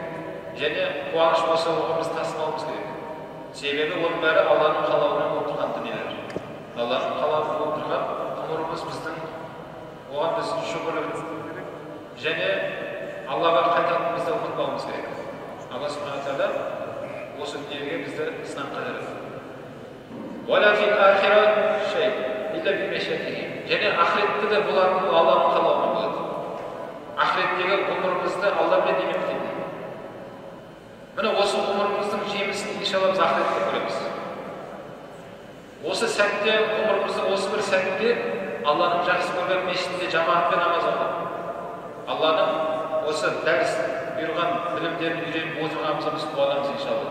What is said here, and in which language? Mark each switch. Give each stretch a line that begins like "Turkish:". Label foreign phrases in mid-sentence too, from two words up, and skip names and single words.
Kazakh: Және қуаныш болса оған біз тасымауымыз керек. Себебі оның бәрі Алланың қалауымен болып тұрған дүниелер. Алланың қалауымен болып тұрған ғұмырымыз біздің оған біз шүкірлік және Аллаға қайтатынымызды ұмытпауымыз керек. Алла Субхана Тағала осы дүниеге бізді сынаққа жаратты.
Arabic: وَلَا فِي الْآخِرَةِ شَيْءٌ إِلَّا بِمَشِيئَتِهِ.
Kazakh: Және ақыретте де бұлардың Алланың қалауымен болады. Ақыреттегі ғұмырымызды Алламен немен бітеді. Міне осы ғұмырымыздың жемісін иншалла біз ақыретте көреміз. Осы сәтте ғұмырымыздың осы бір сәтінде Алланың жақсы көрген мешітінде жамағатпен намаз оқып, Алланың осы дәріс бұйырған білімдерін үйреніп отырғанымызға біз қуанамыз иншалла.